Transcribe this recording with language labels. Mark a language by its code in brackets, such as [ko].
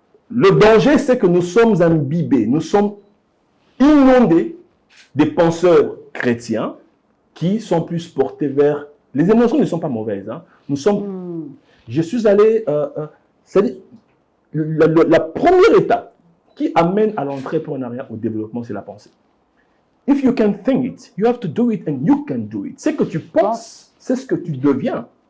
[fr] Le danger, c'est que nous sommes imbibés, nous sommes inondés des penseurs chrétiens qui sont plus portés vers... Les émotions ne sont pas mauvaises. Hein. Nous sommes... Je suis allé... c'est-à-dire, la première étape qui amène à l'entrepreneuriat, au développement, c'est la pensée. [en] If you can think it, you have to do it and you can do it. [fr] C'est que tu penses, c'est ce que tu deviens.